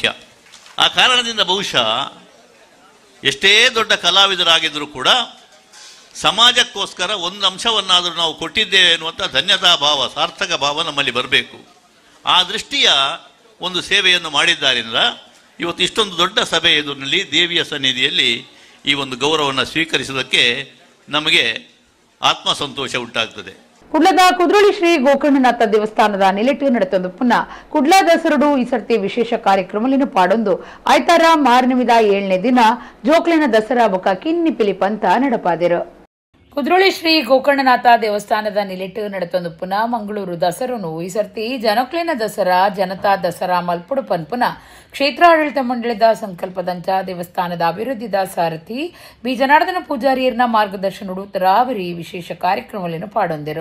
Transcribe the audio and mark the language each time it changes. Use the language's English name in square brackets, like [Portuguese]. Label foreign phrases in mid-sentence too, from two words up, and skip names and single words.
[Kannada] ಆ ಕಾರಣದಿಂದ ಬಹುಶಃ ಎಷ್ಟೇ ದೊಡ್ಡ ಕಲಾವಿದರಾಗಿದ್ದರೂ ಕೂಡ ಸಮಾಜಕ್ಕೋಸ್ಕರ ಒಂದು ಅಂಶವನ್ನಾದರೂ ನಾವು ಕೊಟ್ಟಿದ್ದೇವೆ ಎನ್ನುವಂಥ ಧನ್ಯತಾ ಭಾವ, ಸಾರ್ಥಕ ಭಾವ ನಮ್ಮಲ್ಲಿ ಬರಬೇಕು. ಆ ದೃಷ್ಟಿಯ ಒಂದು ಸೇವೆಯನ್ನು ಮಾಡಿದ್ದರಿಂದ ಇವತ್ತು ಇಷ್ಟೊಂದು ದೊಡ್ಡ ಸಭೆ ಎದುರಿನಲ್ಲಿ ದೇವಿಯ ಸನ್ನಿಧಿಯಲ್ಲಿ ಈ ಒಂದು ಗೌರವವನ್ನು ಸ್ವೀಕರಿಸುವುದಕ್ಕೆ ನಮಗೆ ಆತ್ಮಸಂತೋಷ ಉಂಟಾಗ್ತದೆ. [Tulu] ಕುಡ್ಲದ ಕುದ್ರೋಳಿ ಶ್ರೀ ಗೋಕರ್ಣನಾಥ ದೇವಸ್ಥಾನದ ನಿಲೆಟ್ಟು ನಡೆತೊಂದು ಪುನಃ ಕುಡ್ಲ ದಸರಡು ಈ ಸರ್ತಿ ವಿಶೇಷ ಕಾರ್ಯಕ್ರಮಲಿನ ಪಾಡೊಂದು ಆಯ್ತಾರ ಮಾರನಿಮಿದ 7ನೇ ದಿನ ಜೋಕ್ಲಿನ ದಸರಾ ಬೊಕ್ಕ ಕಿನ್ನಿ ಪಿಲಿಪಂತ ನಡಪಾದಿರು. ಕುದ್ರೋಳಿ ಶ್ರೀ ಗೋಕರ್ಣನಾಥ ದೇವಸ್ಥಾನದ ನಿಲೆಟ್ಟು ನಡೆತೊಂದು ಪುನಃ ಮಂಗಳೂರು ದಸರನು ಈ ಸರ್ತಿ ಜನಕ್ಲಿನ ದಸರಾ ಜನತಾ ದಸರಾ ಮಲ್ಪುಡು ಪನ್ಪುನ ಕ್ಷೇತ್ರಾಡಳಿತ ಮಂಡಳಿದ ಸಂಕಲ್ಪದಂಚ ದೇವಸ್ಥಾನದ ಅಭಿವೃದ್ಧಿದ ಸಾರಥಿ ಬಿ ಜನಾರ್ದನ ಪೂಜಾರಿಯರ್ನ ಮಾರ್ಗದರ್ಶನಡು ತರಾವರಿ ವಿಶೇಷ ಕಾರ್ಯಕ್ರಮಗಳನ್ನು ಪಾಡೊಂದಿರು.